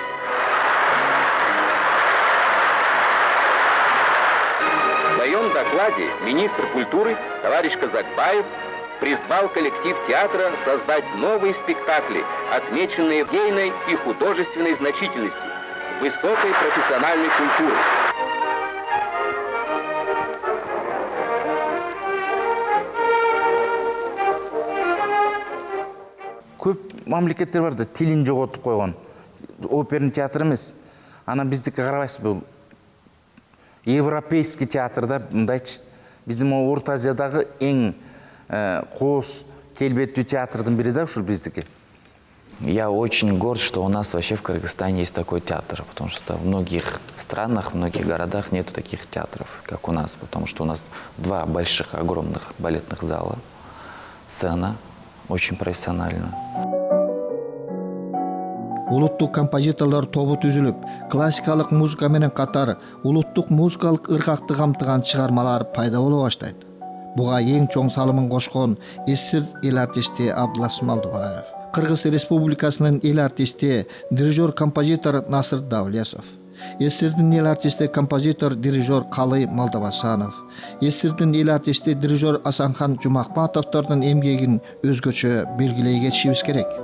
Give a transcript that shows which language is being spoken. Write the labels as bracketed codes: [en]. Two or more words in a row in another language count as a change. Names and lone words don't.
[ru] В своем докладе министр культуры товарищ Казакбаев призвал коллектив театра создать новые спектакли, отмеченные идейной и художественной значительностью, высокой профессиональной культурой. [ky] Көп мамлекеттер бар да тилин жоготуп койгон. [ru] Оперный театр эмес. [ky] Анан биздики карабайсыз, бул европейский театрда мындайчы. Биздин Орто Азиядагы эң кооз келбеттүү театрдын бири да ушул биздики. [ru] Я очень горд, что у нас вообще в Кыргызстане есть такой театр, потому что в многих странах, в многих городах нету таких театров, как у нас, потому что у нас два больших, огромных балетных зала, сцена очень профессионально. [ky] Улуттук композиторлор тобу түзүлүп, классикалык музыка менен катар улуттук музыкалык ыргакты камтыган чыгармалар пайда боло баштайт. Буга эң чоң салымын кошкон СССР эл артисти Абдуласов Малдыбаев, Кыргыз Республикасынын эл артисти, дирижер-композитор Насыр Давлесов, СССРдин эл артисти, композитор, дирижер Калый Малдабасанов, СССРдин эл артисти, дирижер Асанхан Жумакматовдордун эмгегин өзгөчө белгилей кетишибиз керек.